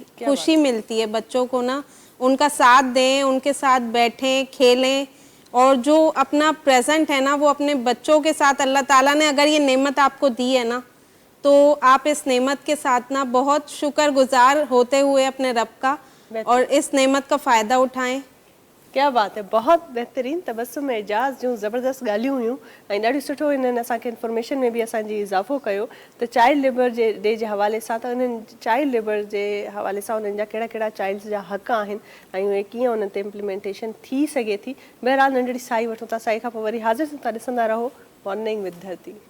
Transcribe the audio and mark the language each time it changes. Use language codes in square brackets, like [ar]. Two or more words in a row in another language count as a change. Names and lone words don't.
[hi] खुशी मिलती है बच्चों को ना, उनका साथ दें, उनके साथ बैठें, खेलें, और जो अपना प्रेजेंट है ना वो अपने बच्चों के साथ, अल्लाह ताला ने अगर ये नेमत आपको दी है ना, तो आप इस नेमत के साथ ना बहुत शुक्रगुजार होते हुए अपने रब का और इस नेमत का फ़ायदा उठाएं। क्या बात है, बहुत बेहतरीन। [sd] तबस्सुम एजाज़ जूं ज़बरदस्त ॻाल्हियूं हुयूं ऐं ॾाढी सुठो इन्हनि असांखे इंफॉर्मेशन में बि असांजी इज़ाफ़ो कयो त [en] child labour [sd] जे डे जे हवाले सां, त उन्हनि [en] child labour [sd] जे हवाले सां उन्हनि जा कहिड़ा कहिड़ा चाइल्ड्स जा हक़ आहिनि ऐं उहे कीअं उन्हनि ते इम्प्लीमेंटेशन थी सघे थी। बहरहाल नंढड़ी साई वठूं था, साई खां पोइ वरी हाज़िर थियूं था। ॾिसंदा रहो मॉर्निंग विद धरती।